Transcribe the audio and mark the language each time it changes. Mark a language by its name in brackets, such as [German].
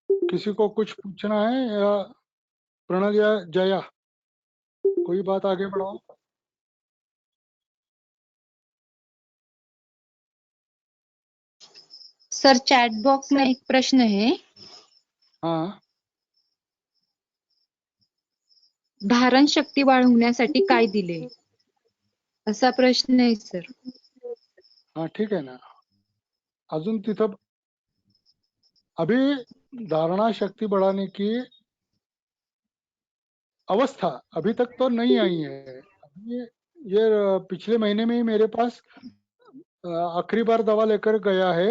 [Hindi] किसी को कुछ पूछना है या प्रणल या जया, कोई बात आगे बढ़ाओ। सर चॅट बॉक्स में एक प्रश्न है। हाँ, [Marathi] धारण शक्ती वाढवण्यासाठी काय दिले, असा प्रश्न आहे सर। [Hindi] हाँ ठीक है ना। [Marathi] अजून तिथं [Hindi] अभी धारणा शक्ति बढ़ाने की अवस्था अभी तक तो नहीं आई है। अभी ये पिछले महीने में ही मेरे पास आखिरी बार दवा लेकर गया है।